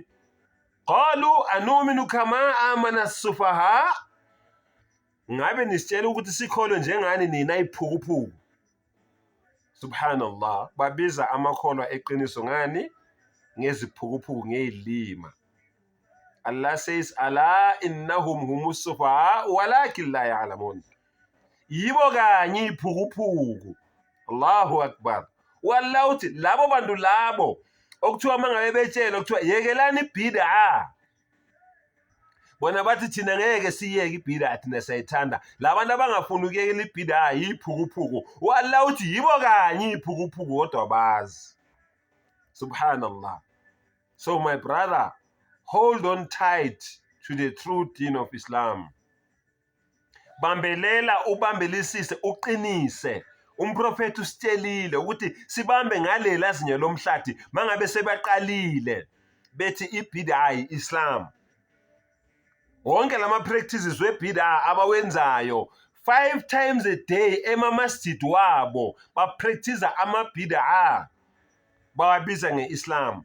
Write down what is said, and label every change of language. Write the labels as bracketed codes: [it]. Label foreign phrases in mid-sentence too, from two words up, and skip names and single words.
[ar] قالوا أنؤمن كما آمن السفهاء. [zu] Ngabe nisitshela ukuthi sikholwe njengani nina iphukuphuku? Subhanallah, babiza amakholwa eqiniso ngani? Ngeziphukuphuku, ngezilima. [ar] Allah says, ألا إنهم هم السفهاء ولكن لا يعلمون. [zu] Yibo kanye iphukuphuku. [ar] الله أكبر. [zu] Wallah uthi labo bantu labo okuthiwa mangabe betshela okuthiwa yekelani ibhid'a, bona bathi thina ngeke siyeke ibhid'a, thina sayithanda. Labantu abangafuni ukuyekela ibhid'a yiphukuphuku. Wallah uthi yibo kanye iphukuphuku kodwa bazi. Subhanallah. [en] So my brother, hold on tight to the true deen of Islam. [zu] Bambelela, ubambelisise, uqinise. Umprofeti usitshelile ukuthi sibambe ngalela zinyo lomhlathi mangabe sebaqalile bethi ibhid'a Islam. Wonke lama practices webhid'a abawenzayo [en] 5 times a day [zu] emamasjid wabo bapractice amabhid'a, bawabiza ngeIslam.